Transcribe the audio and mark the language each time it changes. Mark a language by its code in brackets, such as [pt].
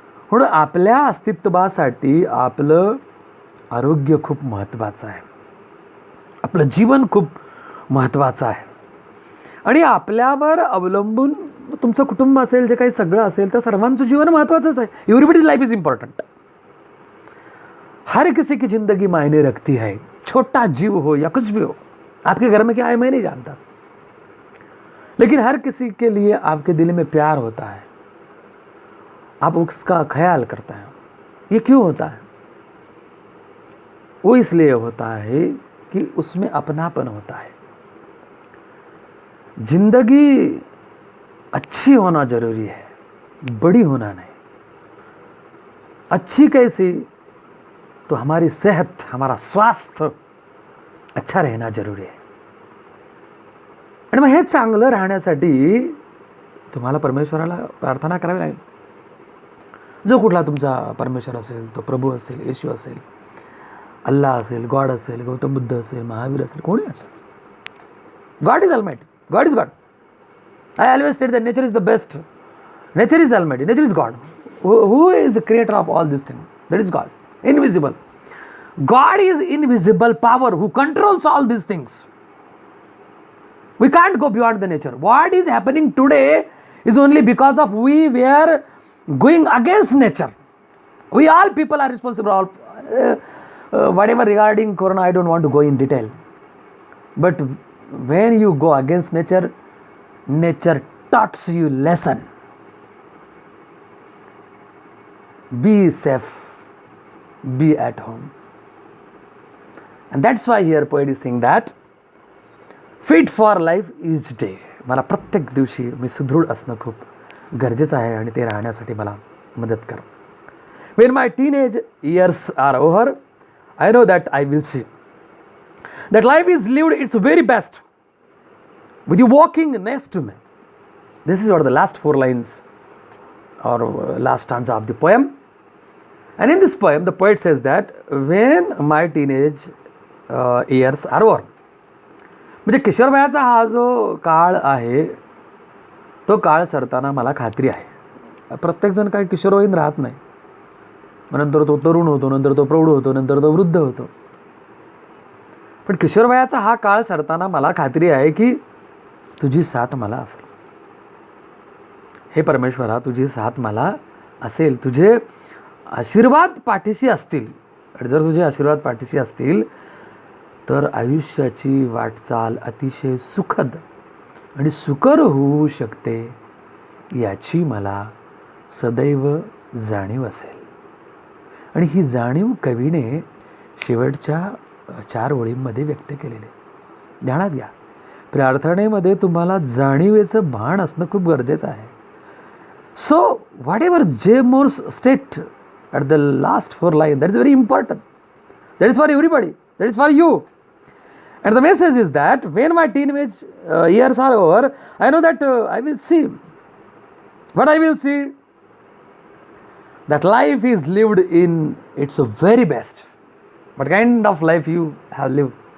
[mr] म्हणून आपल्या अस्तित्वासाठी आपलं आरोग्य खूप महत्त्वाचं आहे, आपलं जीवन खूप महत्त्वाचं आहे. आणि आपल्यावर अवलंबून तुमचं कुटुंब असेल, जे काही सगळं असेल, तर सर्वांचं जीवन महत्त्वाचंच आहे. [en] Everybody's life is important. [hi] हर किसी की ज़िंदगी मायने रखती है, छोटा जीव हो या कुछ भी हो. आपके घर में क्या है मैं नहीं जानता, लेकिन हर किसी के लिए आपके दिल में प्यार होता है, आप उसका ख्याल करते हैं. ये क्यों होता है? वो इसलिए होता है कि उसमें अपनापन होता है. जिंदगी अच्छी होना जरूरी है, बड़ी होना नहीं. अच्छी कैसी? तो हमारी सेहत, हमारा स्वास्थ्य अच्छा रहना जरूरी आहे. [mr] आणि मग हे चांगलं राहण्यासाठी तुम्हाला परमेश्वराला प्रार्थना करावी लागेल. जो कुठला तुमचा परमेश्वर असेल, तो प्रभू असेल, येशू असेल, अल्लाह असेल, गॉड असेल, गौतम बुद्ध असेल, महावीर असेल, कोणी असेल, [en] God is almighty. God is God. I always said that nature is the best. Nature is almighty. Nature is God. Who is the creator of all these things? That is God. Invisible. God is invisible power who controls all these things. We can't go beyond the nature. What is happening today is only because of we were going against nature. We all people are responsible. Whatever regarding Corona, I don't want to go in detail. But when you go against nature, nature taught you lesson. Be safe, be at home. And that's why here poet is saying that fit for life each day. [mr] मला प्रत्येक दिवशी मी सुदृढ असणं खूप गरजेचं आहे, आणि ते राहण्यासाठी मला मदत कर. [en] When my teenage years are over, I know that I will see that life is lived its very best with you walking next to me. This is what the last 4 lines or last stanza of the poem. And in this poem, the poet says that when my teenage years are over. [mr] म्हणजे किशोरवयाचा हा जो काळ आहे, तो काळ सरताना मला खात्री आहे. प्रत्येकजण काही किशोरवयीन राहत नाही. नंतर तो तरुण होतो, नंतर तो प्रौढ होतो, नंतर तो वृद्ध होतो. पण किशोरवयाचा हा काळ सरताना मला खात्री आहे की तुझी साथ मला असेल. हे परमेश्वरा, तुझी साथ मला असेल, तुझे आशीर्वाद पाठीशी असतील. आणि जर तुझे आशीर्वाद पाठीशी असतील तर आयुष्याची वाटचाल अतिशय सुखद आणि सुकर होऊ शकते, याची मला सदैव जाणीव असेल. आणि ही जाणीव कवीने शेवटच्या 4 ओळींमध्ये व्यक्त केलेली. ध्यानात घ्या, प्रार्थनेमध्ये तुम्हाला जाणीवेचं भान असणं खूप गरजेचं आहे. [en] So whatever जे Morse state at the last 4 line, that is very important. That is for everybody, that is for you. And the message is that when my teenage years are over, I know that I will see. What I will see? That life is lived in its very best. What kind of life you have lived?